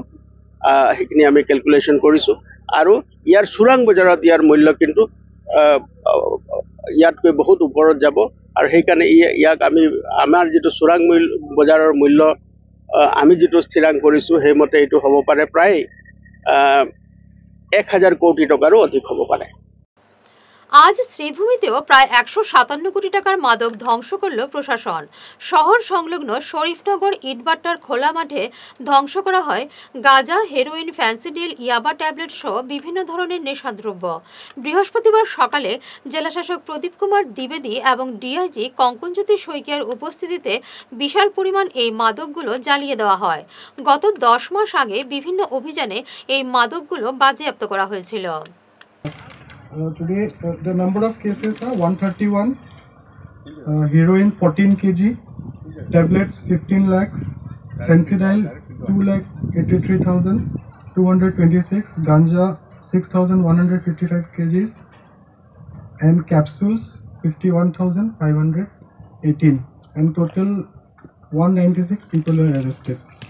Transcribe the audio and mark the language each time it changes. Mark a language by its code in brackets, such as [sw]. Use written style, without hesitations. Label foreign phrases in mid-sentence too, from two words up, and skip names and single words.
[as] সেইখিনি আমি কেলকুলেশ্যন কৰিছোঁ আৰু ইয়াৰ চোৰাং বজাৰত ইয়াৰ মূল্য কিন্তু ইয়াতকৈ বহুত ওপৰত যাব। আৰু সেইকাৰণে ইয়াক আমাৰ যিটো চোৰাং বজাৰৰ মূল্য আমি যিটো স্থিৰাং কৰিছোঁ সেইমতে এইটো হ'ব পাৰে প্ৰায় 1000 কোটি টকাৰো অধিক হ'ব পাৰে। [bn] আজ শ্রীভূমিতেও প্রায় 157 কোটি টাকার মাদক ধ্বংস করল প্রশাসন। শহর সংলগ্ন শরীফনগর ইটভাটার খোলা মাঠে ধ্বংস করা হয় গাঁজা, হেরোইন, ফ্যান্সিডিল, ইয়াবা ট্যাবলেট সহ বিভিন্ন ধরনের নেশাদ্রব্য। বৃহস্পতিবার সকালে জেলাশাসক প্রদীপ কুমার দ্বিবেদী এবং DIG কঙ্কনজ্যোতি শইকিয়ার উপস্থিতিতে বিশাল পরিমাণ এই মাদকগুলো জ্বালিয়ে দেওয়া হয়। গত 10 মাস আগে বিভিন্ন অভিযানে এই মাদকগুলো বাজেয়াপ্ত করা হয়েছিল। [en] Today the number of cases are 131, heroin 14 kg, tablets 15 lakhs, fencidal 2,83,226, ganja 6,155 kgs, and capsules 51,518, and total 196 people were arrested.